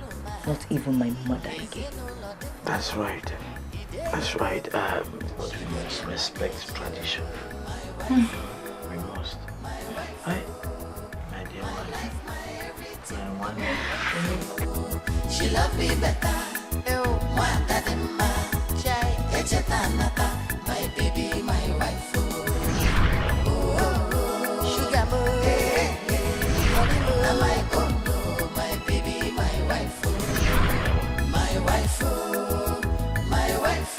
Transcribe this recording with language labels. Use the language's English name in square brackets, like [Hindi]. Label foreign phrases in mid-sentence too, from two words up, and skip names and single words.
[English] Not even my mother again. That's right. That's right. But we must respect tradition. We must. My dear wife. My wife. She love me better. My baby, my wife. Sugar boy. My condo, my baby, my wife. My wife. My wife.